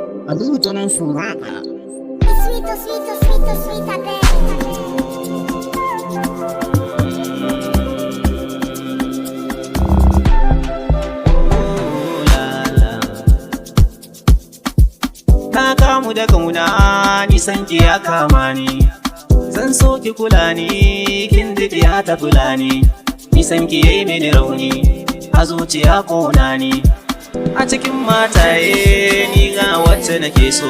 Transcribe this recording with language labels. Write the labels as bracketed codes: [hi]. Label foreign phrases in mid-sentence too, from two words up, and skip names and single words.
[en] Origine fumata. Sweet, sweet, sweet, sweet, baby. [ha] Na kamu da kauna nisan ki ya kama ni, zan so ki kula ni kin ya ta fulani. Nisan ki yayi mini rauni a zuciya kona ni, a cikin mataye ni ga wacce nake so.